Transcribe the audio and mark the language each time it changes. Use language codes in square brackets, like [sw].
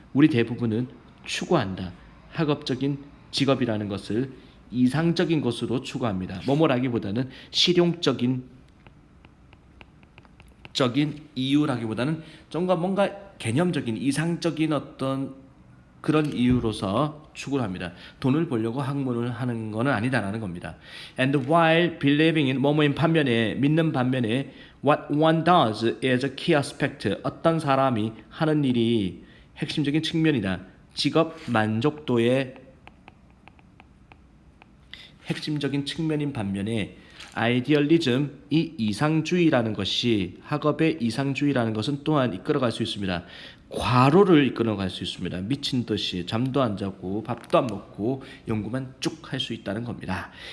[ko] 우리 대부분은 추구한다. 학업적인 직업이라는 것을 이상적인 것으로 추구합니다. 뭐뭐라기보다는 실용적인 이유라기보다는 좀 뭔가 개념적인 이상적인 어떤 그런 이유로서 추구를 합니다. 돈을 벌려고 학문을 하는 것은 아니다라는 겁니다. [en] And while believing in [ko] 뭐뭐인 반면에, 믿는 반면에 [en] what one does is a key aspect, [ko] 어떤 사람이 하는 일이 핵심적인 측면이다. 직업 만족도의 핵심적인 측면인 반면에 아이디얼리즘, 이 이상주의라는 것이, 학업의 이상주의라는 것은 또한 이끌어갈 수 있습니다. 과로를 이끌어갈 수 있습니다. 미친 듯이 잠도 안 자고 밥도 안 먹고 연구만 쭉 할 수 있다는 겁니다.